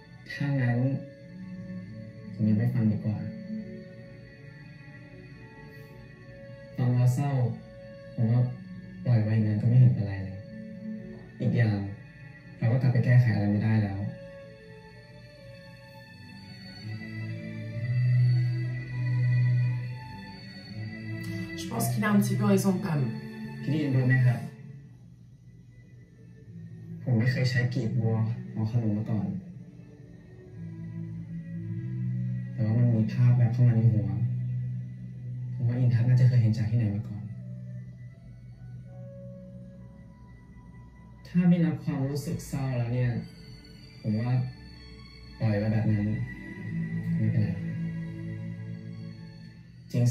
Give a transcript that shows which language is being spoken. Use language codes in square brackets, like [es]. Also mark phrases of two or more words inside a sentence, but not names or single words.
[th] ถ้างั้นผมยังไม่ฟังดีกว่าฟังแล้วเศร้าผมว่าปล่อยไว้งั้นก็ไม่เห็นเป็นไรเลยอีกอย่างเราก็กลับไปแก้ไขอะไรไม่ได้แล้ว [fr] Je pense qu'il a un petit peu raison, Pam. [th] พี่ได้ยินรู้ไหมครับผมไม่เคยใช้กลีบบัวของขนมมาก่อนแต่ว่ามันมีภาพแบบเข้ามาในหัวผมว่าอินทัศน์น่าจะเคยเห็นจากที่ไหนมาก่อน ถ้าไม่นับความรู้สึกเศร้าแล้วเนี่ยผมว่าปล่อยไว้แบบนั้นไม่เป็นไรจริง